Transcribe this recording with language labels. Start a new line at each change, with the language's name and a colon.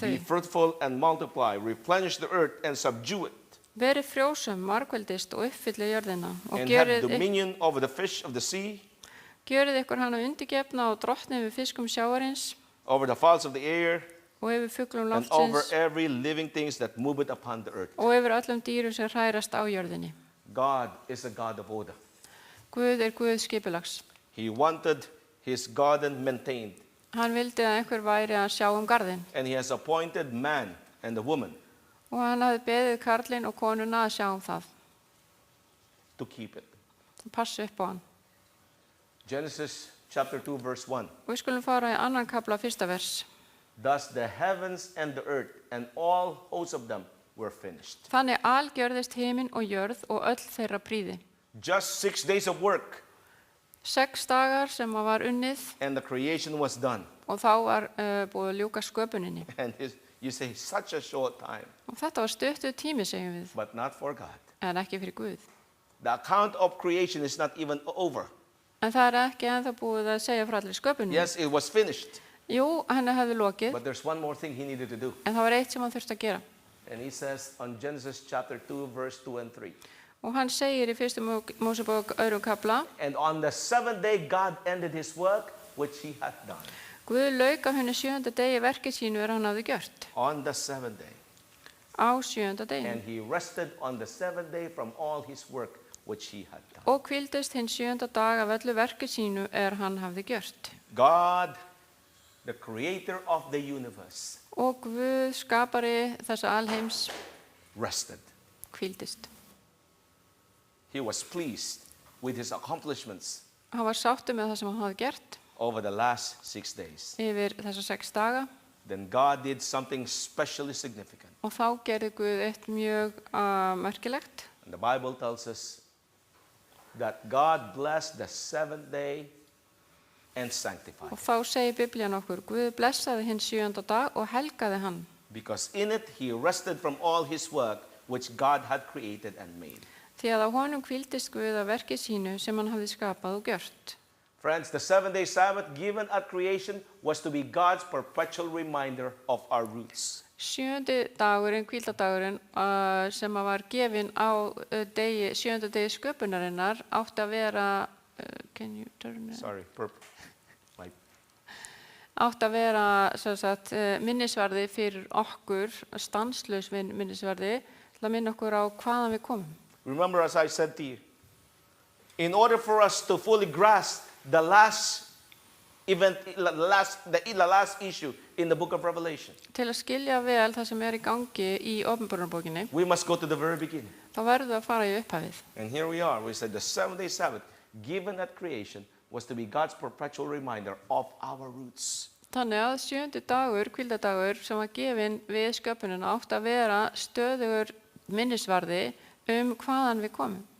English: be
Icelandic: þau.
English: fruitful and multiply, replenish the earth and subdue it,
Icelandic: Verið frjósum, margveldist og uppfylli jörðina. Og
English: and have
Icelandic: gjörið
English: dominion over the fish of the sea,
Icelandic: ykkur hana undirgefna og drottni við fiskum sjávarins
English: over the fowls of the air,
Icelandic: og yfir fuglum
English: and over
Icelandic: loftsins
English: every living things that moveth upon the earth.
Icelandic: og yfir öllum dýrum sem hrærast á jörðinni.
English: God is a God of order.
Icelandic: Guð er Guð skipulags.
English: He wanted his garden maintained,
Icelandic: Hann vildi að einhver væri að sjá garðinn
English: and he has appointed man and the woman
Icelandic: og hann hafði beðið karlinn og konuna að sjá það,
English: to keep it.
Icelandic: að passa upp á hann.
English: Genesis chapter 2 verse 1.
Icelandic: Og við skulum fara í annan kafla, fyrsta vers.
English: Thus the heavens and the earth and all hosts of them were finished.
Icelandic: Þannig algjörðist himinn og jörð og öll þeirra prýði.
English: Just 6 days of work
Icelandic: 6 dagar sem var unnið
English: and the creation was done.
Icelandic: og þá var búið að ljúka sköpuninni.
English: And you say such a short time,
Icelandic: Og þetta var stuttur tími, segjum við,
English: but not for God.
Icelandic: en ekki fyrir Guð.
English: The account of creation is not even over.
Icelandic: En það er ekki ennþá búið að segja frá allir sköpuninni.
English: Yes, it was finished,
Icelandic: Jú, henni hefði lokið,
English: but there's one more thing he needed to do.
Icelandic: en það var eitt sem hann þurfti að gera.
English: And he says on Genesis chapter 2 verse 2 and 3.
Icelandic: Og hann segir í fyrstu Mósebók 2. kafla,
English: And on the 7th day God ended his work which he had done.
Icelandic: Guð lauk á henni 7. degi verkið sínu hann hafði gjört.
English: On the 7th day.
Icelandic: Á 7. degi.
English: And he rested on the 7th day from all his work which he had done.
Icelandic: Og hvíldist hinn 7. dag af öllu verkið sínu hann hafði gjört.
English: God, the creator of the universe,
Icelandic: Og Guð, skapari þessa alheims,
English: rested.
Icelandic: hvíldist.
English: He was pleased with his accomplishments
Icelandic: Hann var sáttur með það sem hann hafði gert
English: over the last 6 days.
Icelandic: yfir þessa 6 daga.
English: Then God did something specially significant.
Icelandic: Og þá gerði Guð eitt mjög merkilegt.
English: And the Bible tells us that God blessed the 7th day and sanctified
Icelandic: Og
English: it.
Icelandic: þá segir Biblían okkur, Guð blessaði hinn 7. dag og helgaði hann.
English: Because in it he rested from all his work which God had created and made.
Icelandic: Því að á honum hvíldist Guð af verkið sínu sem hann hafði skapað og gjört.
English: Friends, the 7-day Sabbath given at creation was to be God's perpetual reminder of our roots.
Icelandic: 7. dagurinn, hvíldadagurinn, sem var gefinn á 7. degi sköpunarinnar, átti að vera,
English: can you turn it? Sorry, my
Icelandic: Átti að vera sem sagt, minnisvarði fyrir okkur, stanslaus minnisvarði, til að minna okkur á hvaðan við komum.
English: Remember, as I said to you, in order for us to fully grasp the last event, the last issue in the book of Revelation,
Icelandic: Til að skilja vel það sem í gangi í Åpenbararbókinni,
English: we must go to the very beginning.
Icelandic: þá verðum við að fara í upphafið.
English: And here we are. We said the 7-day Sabbath given at creation was to be God's perpetual reminder of our roots.
Icelandic: Þannig að 7. dagur, hvíldadagur, sem var gefinn við sköpunina, átti að vera stöðugur minnisvarði hvaðan við komum.